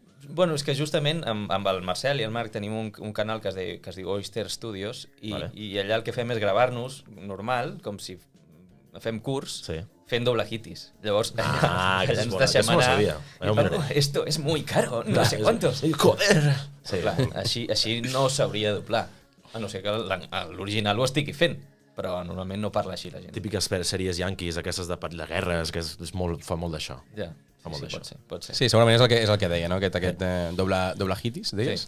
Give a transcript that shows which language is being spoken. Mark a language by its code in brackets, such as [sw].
[ca] Bueno, és que justament amb el Marcel i el Marc tenim un canal que es diu Oyster Studios i allà el que fem és gravar-nos normal, com si fem curs, fent doblajitis. Llavors, allà ens deixem anar. [es] Esto es muy caro, no sé cuántos. Joder! [ca] Clar, així no s'hauria de doblar. A no ser que l'original ho estigui fent, però normalment no parla així la gent. Típiques sèries yanquis, aquestes de guerres, que fa molt d'això. Ja, Fa molt d'això. pot ser. Sí, segurament és el que deia, no? Aquest doblajitis, deies?